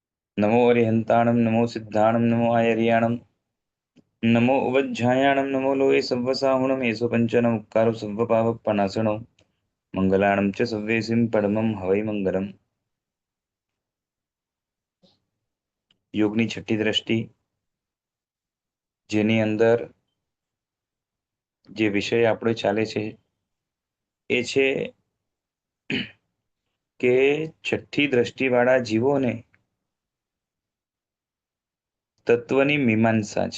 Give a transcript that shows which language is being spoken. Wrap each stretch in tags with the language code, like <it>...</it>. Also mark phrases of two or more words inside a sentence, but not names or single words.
<pra>नमो अरिहंताणं नमो सिद्धाणं नमो आयर्याणं नमो उवज्झायाणं नमो लोये सव्वसाहुणं येषु पञ्चनमुक्कारु सव्वपावपनाशनं मंगलाणं च सव्वेसिं परमं हवै मंगलम्।</pra> <gu>યોગની છઠ્ઠી દ્રષ્ટિ, જેની અંદર જે વિષય આપણો ચાલે છે એ છે કે છઠ્ઠી દ્રષ્ટિવાળા જીવોને તત્વની મીમાંસા છે।</gu>